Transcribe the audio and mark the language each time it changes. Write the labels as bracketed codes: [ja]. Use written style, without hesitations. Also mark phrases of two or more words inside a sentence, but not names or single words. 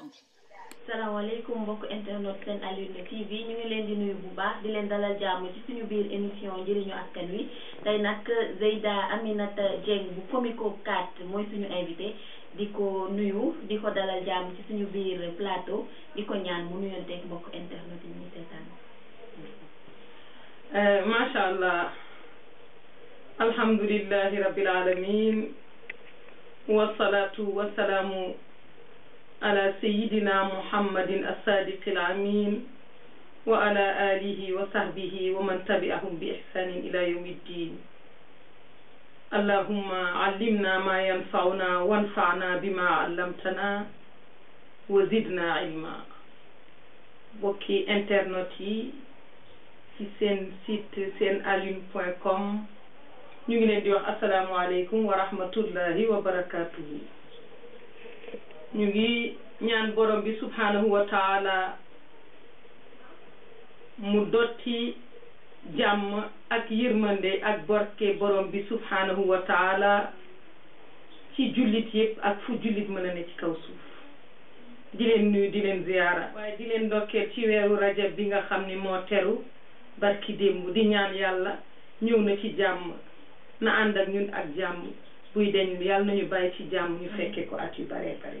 [wo] salaamaaleykum mbokk internet Sen Alune TV ñu ngi leen di nuyu bu baax di leen dalal jàmm ci suñu biir émission njëriñu askan wi tey nag Zeyda Aminata Dieng bu Comico 4 mooy suñu invité di ko nuyu di ko dalal jàmm ci suñu biir plateau di ko ñaan mu nuyonteeg mbokk internet yi ñuy seetaan. [ar] ما شاء الله الحمد لله رب العالمين والصلاة والسلام على سيدنا محمد الصادق الأمين وعلى آله وصحبه ومن تبعهم بإحسان إلى يوم الدين اللهم علمنا ما ينفعنا وانفعنا بما علمتنا وزدنا علما [wo] mbokki internet ci Sen site senalune.com ñu ngi leen di wax [ar] السلام عليكم ورحمة الله وبركاته [wo] ñu ngi ñaan borom bi [ar] سبحانه وتعالى [wo] mu dotti jàmm ak yërmande ak barke borom bi [ar] سبحانه وتعالى [wo] ci jullit yëpp ak fu jullit mën a ne ci kaw suuf di leen nuyu di leen ziyaara waaye di leen ndokkeel ci weeru rajab bi nga xam ni moo teru barki démb di ñaan yàlla ñëw na ci jàmm na ànd ak ñun ak jàmm buy deñ yàlla nañu bàyyi ci jàmm ñu fekke ko at yu bare bare